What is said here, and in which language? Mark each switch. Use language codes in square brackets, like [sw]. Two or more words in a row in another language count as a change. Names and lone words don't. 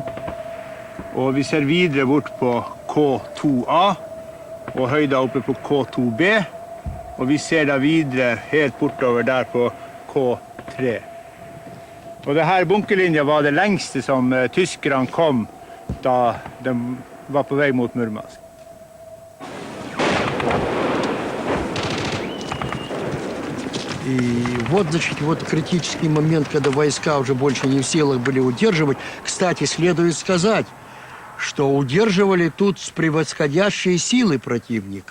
[no] Og vi ser videre bort på K2A og høyda oppe på K2B. Og vi ser da videre helt bortover der på K3. Og denne bunkerlinja var det lengste som tyskerne kom da de var på vei mot Murmansk. [ru] И вот, значит, вот критический момент, когда войска уже больше не в силах были удерживать. Кстати, следует сказать, что удерживали тут превосходящие силы противника.